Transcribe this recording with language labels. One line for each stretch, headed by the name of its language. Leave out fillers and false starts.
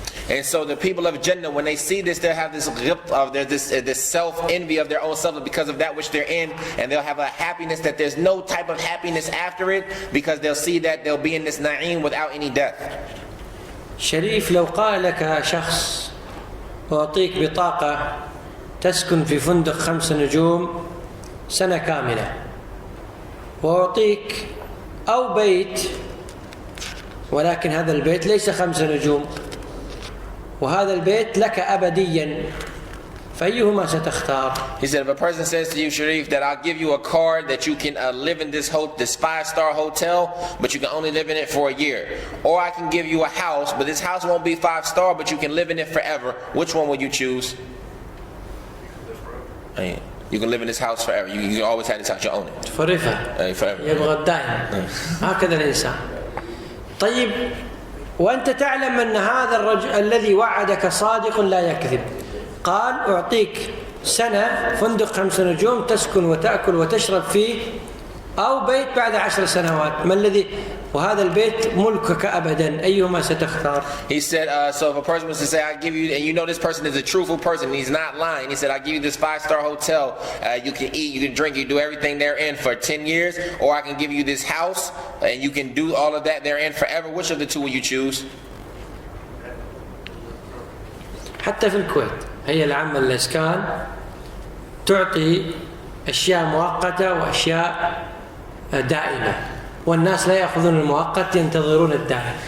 English: And so the people of Jannah, when they see this, they'll have this ghibt of this self-envy of their own self because of that which they're in, and they'll have a happiness that there's no type of happiness after it, because they'll see that they'll be in this na'im without any death.
Arabic: شريف، لو قال لك شخص أعطيك بطاقة تسكن في فندق 5 نجوم سنة كاملة، وأعطيك أو بيت ولكن هذا البيت ليس 5 نجوم وهذا البيت لك أبديا، فأيهما ستختار؟
English: He said, if a person says to you, Sharif, that I'll give you a card that you can live in this 5-star hotel, but you can only live in it for a year, or I can give you a house, but this house won't be 5-star, but you can live in it forever, which one would you choose? You can live in this house forever. You can always have this house, you own it. forever.
Arabic: يبغى الدائم. هكذا الإنسان. طيب، وأنت تعلم أن هذا الرجل الذي وعدك صادق لا يكذب. قال أعطيك سنة فندق 5 نجوم تسكن وتأكل وتشرب فيه، أو بيت بعد 10 سنوات. ما الذي، وهذا البيت ملكك أبدا، أيهما ستختار؟
English: He said, so if a person was to say, I give you, and you know this person is a truthful person, and he's not lying. He said, I give you this 5-star hotel, you can eat, you can drink, you do everything therein for 10 years, or I can give you this house, and you can do all of that therein forever. Which of the two will you choose?
Arabic: حتى في الكويت هي العامة للإسكان تعطي أشياء مؤقتة وأشياء دائمة، والناس لا يأخذون المؤقت، ينتظرون الدائم.